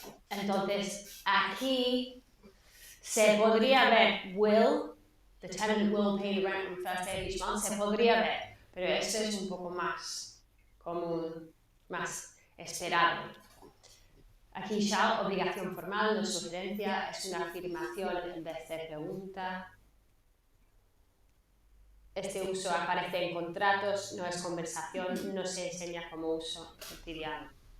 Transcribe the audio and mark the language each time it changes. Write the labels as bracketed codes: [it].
[es] Entonces, aquí se podría ver will. [en] The tenant will pay the rent on the first day of each month. [es] Se podría ver, pero esto es un poco más común, más esperado. Aquí shall, obligación formal, no sugerencia, es una afirmación en vez de pregunta. Este uso aparece en contratos, no es conversación, no se enseña como uso cotidiano.